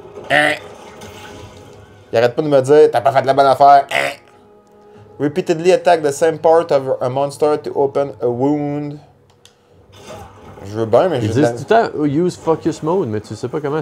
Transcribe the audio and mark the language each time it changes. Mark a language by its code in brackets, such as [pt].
[fr] Hein? Il arrête pas de me dire, t'as pas fait de la bonne affaire. Hein? [en] Repeatedly attack the same part of a monster to open a wound. [fr] Je veux bien, mais Ils disent tout le temps [en] use focus mode, [fr] mais tu sais pas comment.